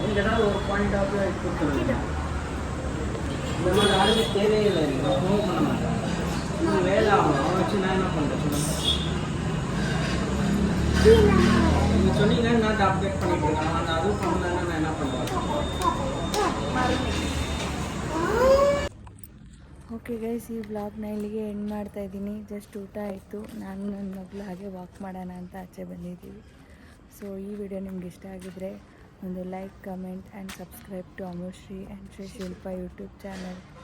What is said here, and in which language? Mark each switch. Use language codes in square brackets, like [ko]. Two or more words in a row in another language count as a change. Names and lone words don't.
[ta] நீங்கள் ஏதாவது ஒரு [en] point of [ta] கொடுத்துருங்க. இந்த மாதிரி யாருமே தேவையில்லை, நீங்கள் மூவ் பண்ண மாட்டேன். இது வேலை ஆகும். அவன் வச்சு நான் என்ன பண்ணுறேன் சொல்லுங்கள். நீங்கள் சொன்னீங்க நான் அப்டேட் பண்ணிட்டு இருக்கேன். அந்த அதுவும் பண்ணலன்னா நான் என்ன பண்ணுறேன்? [en] okay guys, [kn] ಈ ವ್ಲಾಗ್ನ ಇಲ್ಲಿಗೆ ಎಂಡ್ ಮಾಡ್ತಾ ಇದ್ದೀನಿ. ಜಸ್ಟ್ ಊಟ ಆಯಿತು, ನಾನು ನನ್ನ ಮಗಳು ಹಾಗೆ ವಾಕ್ ಮಾಡೋಣ ಅಂತ ಆಚೆ ಬಂದಿದ್ದೀವಿ. ಸೊ ಈ ವಿಡಿಯೋ ನಿಮ್ಗೆ ಇಷ್ಟ ಆಗಿದ್ರೆ ಒಂದು [en] like, comment and subscribe to Amushree and Shree Shilpa YouTube channel.